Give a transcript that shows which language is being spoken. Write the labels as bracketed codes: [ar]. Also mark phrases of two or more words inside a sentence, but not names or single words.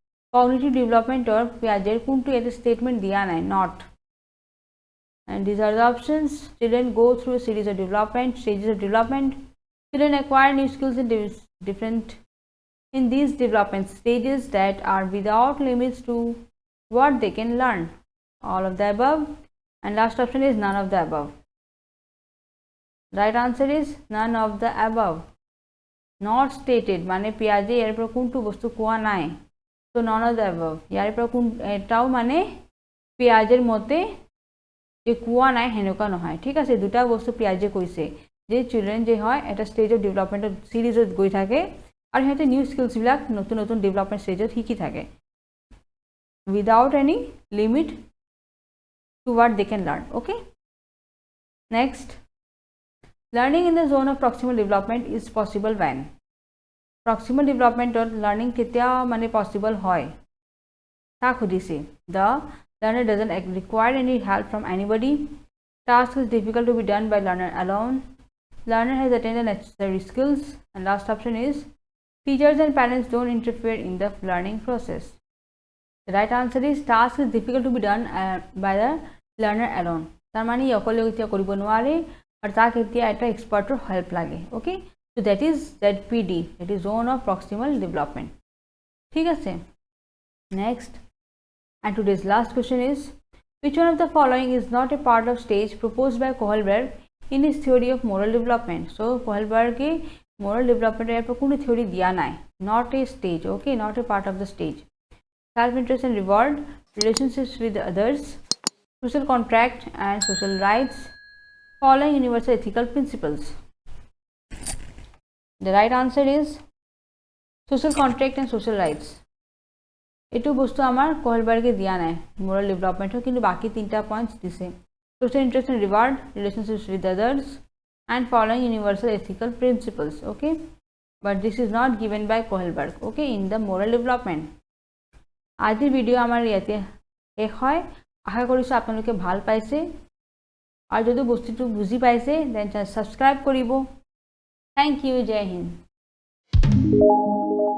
[en] or Piaget [as] কোনটো এতে [en] statement [as] দিয়া নাই [en] not and these are the options children go through a series of stages of development children acquire new skills in different in these development stages that are without limits to what they can learn all of the above, and last option is none of the above. Right answer is none of the above. Not stated [as] মানে পিয়াজে ইয়াৰ পৰা কোনটো বস্তু কোৱা নাই, [en] so none of the above. [as] ইয়াৰ পৰা কোন এটাও মানে পিয়াজেৰ মতে যে কোৱা নাই হেনেকুৱা নহয়, ঠিক আছে। দুটা বস্তু পিয়াজে কৈছে যে চিলড্ৰেন যে হয় এটা [en] stage of developmentত [as] সিৰিজত গৈ থাকে আৰু সিহঁতে [en] new skillsবিলাক [as] নতুন নতুন [en] development stageত [as] শিকি থাকে [en] without any limit to what they can learn. Okay, next, learning in the zone of proximal development is possible when? Proximal development or learning [as] কেতিয়া মানে possible হয় তাক সুধিছে। [en] The learner doesn't require any help from anybody. Task is difficult to be done by learner alone. Learner has attained the necessary skills. And last option is teachers and parents don't interfere in the learning process. The right answer is task is difficult to be done by the learner alone. [as] তার মানে অকলে এতিয়া কৰিব নোৱাৰে আৰু তাক এতিয়া এটা [en] expertৰ help [as] লাগে। [en] ওকে, so that is ZPD, that is zone of proximal development. [as] ঠিক আছে, [en] next, and today's last question is which one of the following is not a part of stage proposed by Kohlberg in his theory of moral development? [as] So Kohlberg ke [en] moral development [as] এর উপর কোনো থিওরি দিয়া নাই, [en] not a stage. Okay, not a part of the stage. Self-interest and reward, relationships with others, social contract and social rights, following universal ethical principles. The right answer is social contract and social rights. [as] এইটো বস্তু আমাৰ কোহেলবাৰ্গে দিয়া নাই [en] moral development, [as] কিন্তু বাকি তিনটা পয়েন্টস দিছে, [en] social interest and reward, relationships with others, and following universal ethical principles. Okay, but this is not given by Kohlberg, okay, in the moral development. [as] আজিৰ ভিডিও আমাৰ ইয়াতে শেষ হয়। আশা কৰিছোঁ আপোনালোকে ভাল পাইছে আৰু যদি বস্তুটো বুজি পাইছে [en] then subscribe [as] কৰিব। [en] thank you, [hi] जय हिन्द।